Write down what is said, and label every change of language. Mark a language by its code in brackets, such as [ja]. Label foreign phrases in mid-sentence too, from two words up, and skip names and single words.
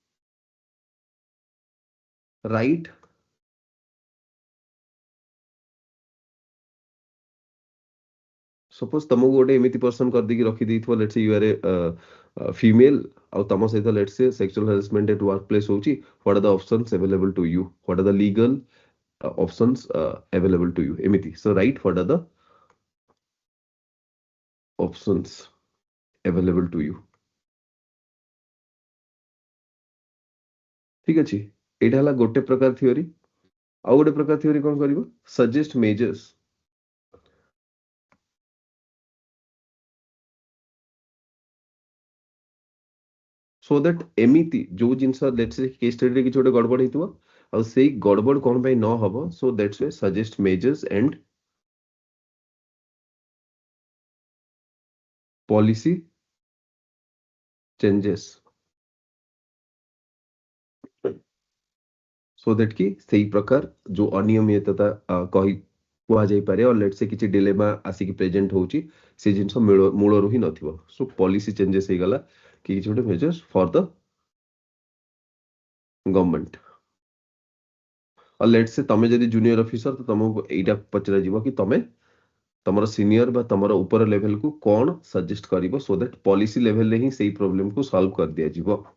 [en] right suppose [or] ତମକୁ ଗୋଟେ ଏମିତି ପର୍ସନ କରିଦେଇକି ରଖିଦେଇଥିବ, [en] let's say you are a female, [or] ଆଉ ତମ ସହିତ [en] let's say sexual harassment at work place [or] ହଉଛି, [en] what are the options available to you, what are the legal options available to you, ଏମିତି। so write what are the options available to you। [or] ଠିକ ଅଛି? ଏଇଟା ହେଲା ଗୋଟେ ପ୍ରକାର ଥିଓରି। ଆଉ ଗୋଟେ ପ୍ରକାର ଥିଓରି କଣ କରିବ? [en] suggest measures so that [or] ଏମିତି ଯୋଉ ଜିନିଷ [en] let's say case studyରେ [or] କିଛି ଗୋଟେ ଗଡବଡ ହେଇଥିବ, ଆଉ ସେଇ ଗଡବଡ କଣ ପାଇଁ ନ ହବ, [en] so that's why suggest measures and policy changes so that [or] କି ସେଇ ପ୍ରକାର ଯୋଉ ଅନିୟମିତତା କୁହାଯାଇପାରେ, ଆଉ [en] let's say [or] କିଛି ଡିଲେମା ଆସିକି ପ୍ରେଜେଣ୍ଟ ହଉଛି, ସେ ଜିନିଷ ମୂଳରୁ ହିଁ ନଥିବ। [en] so policy changes [or] ହେଇଗଲା କି କିଛି ଗୋଟେ [en] measures for the government. [or] ଆଉ [en] let's say [or] ତମେ ଯଦି [en] junior officer, [or] ତ ତମକୁ ଏଇଟା ପଚରାଯିବ କି ତମେ ତମର ସିନିୟର ବା ତମର ଉପର ଲେଭେଲକୁ କଣ ସଜେଷ୍ଟ କରିବ, [en] so that policy levelରେ [or] ହିଁ ସେଇ ପ୍ରୋବ୍ଲେମକୁ ସଲ୍ଭ କରିଦିଆଯିବ।